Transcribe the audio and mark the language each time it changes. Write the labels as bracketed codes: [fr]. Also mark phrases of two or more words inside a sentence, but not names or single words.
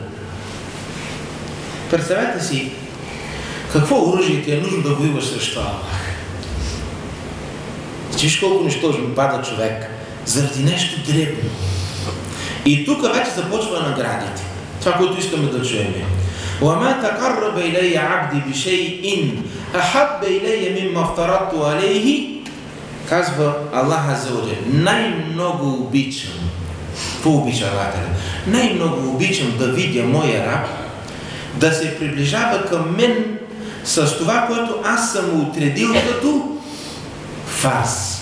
[bg] Представете си, какво оръжие ти е нужно да воюваш срещу Аллах? Виж колко нищожно пада човек заради нещо дребно. И тук вече започва наградите. Това, което искаме да чуем. [ar] وَمَا تَقَرَّبَ إِلَيَّ عَبْدِي بِشَيْءٍ أَحَبَّ إِلَيَّ مِمَّا افْتَرَضْتُ عَلَيْهِ. [bg] Казва [ar] الله عز وجل, [bg] най-много обичам. Какво обича Аллах? Най-много обичам да видя моя раб да се приближава към мен с това, което аз съм му отредил като фарс.